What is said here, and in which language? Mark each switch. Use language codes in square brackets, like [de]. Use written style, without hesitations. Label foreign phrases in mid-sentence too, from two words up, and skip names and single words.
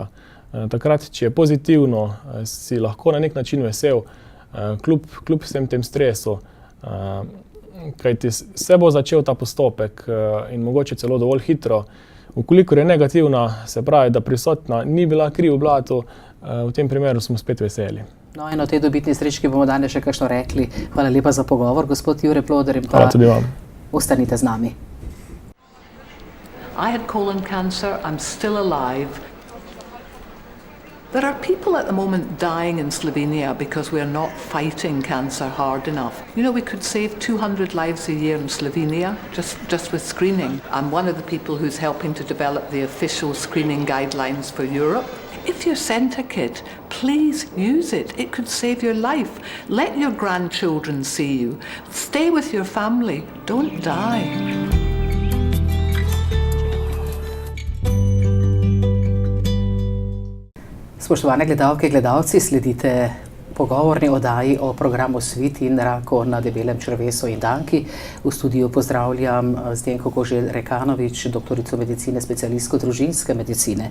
[sl] Takrat, če je pozitivno, si lahko na nek način vesel, kljub vsem tem stresu, kajti se bo začel ta postopek in mogoče celo dovolj hitro. Vkolikor je negativna, se pravi, da prisotna ni bila kri v blatu, v tem primeru smo spet veseli. No, in o tej dobitni srečki bomo danes še kakšno rekli. Hvala lepa za pogovor, gospod Jure Ploder, in pa Hvala tudi vam. Ostanite z nami. [en] I had colon cancer, I'm still alive. There are people at the moment dying in Slovenia because we are not fighting cancer hard enough. You know, we could save 200 lives a year in Slovenia just with screening. I'm one of the people who's helping to develop the official screening guidelines for Europe. If you're sent a kit, please use it. It could save your life. Let your grandchildren see you. Stay with your family. Don't die. [sl] Spoštovane gledalke, gledalci, sledite pogovorni oddaji o programu SWIT in raku na debelem črevesu in danki. V studiu pozdravljam Zdenko Koželj-Rekanovič, doktorico medicine, specialistko družinske medicine.